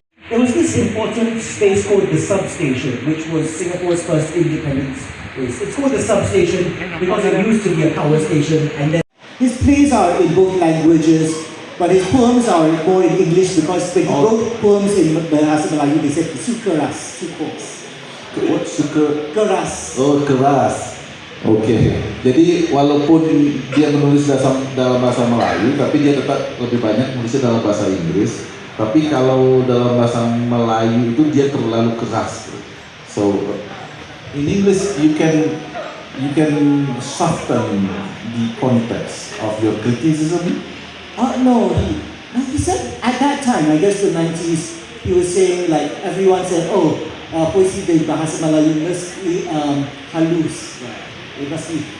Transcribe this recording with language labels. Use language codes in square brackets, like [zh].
[en] There was this important space called the substation, which was Singapore's first independent place. It's called the substation because it used to be a power station, and then his plays are in both languages, but his poems are more in English because when he wrote poems in Bahasa Melayu, they said sukeras, sukos. What suka? [id] Keras. Oh, keras. Oke. Jadi walaupun dia menulis dalam bahasa Melayu, tapi dia tetap lebih banyak menulisnya dalam bahasa Inggris. Tapi kalau dalam bahasa Melayu itu dia terlalu keras. [en] So in English you can soften the context of your criticism. No, he said at that time, I guess the 90s, he was saying everyone said, puisi dari bahasa Melayu mesti halus. It must be.